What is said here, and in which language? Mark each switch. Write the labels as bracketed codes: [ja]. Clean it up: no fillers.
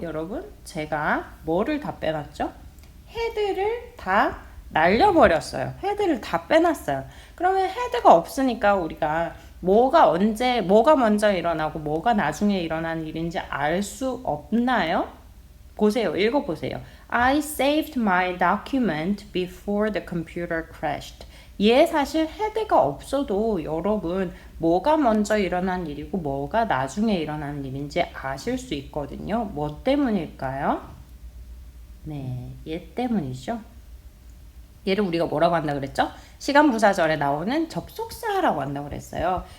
[ko] 여러분, 제가 뭐를 다 빼놨죠? 헤드를 다 날려버렸어요. 헤드를 다 빼놨어요. 그러면 헤드가 없으니까 우리가 뭐가 언제, 뭐가 먼저 일어나고 뭐가 나중에 일어나는 일인지 알 수 없나요? 보세요. 읽어보세요. [en] I saved my document before the computer crashed. [ko] 얘 사실 헤드가 없어도 여러분 뭐가 먼저 일어난 일이고 뭐가 나중에 일어나는 일인지 아실 수 있거든요. 뭐 때문일까요? 네, 얘 때문이죠. 얘를 우리가 뭐라고 한다 그랬죠? 시간 부사절에 나오는 접속사라고 한다고 그랬어요.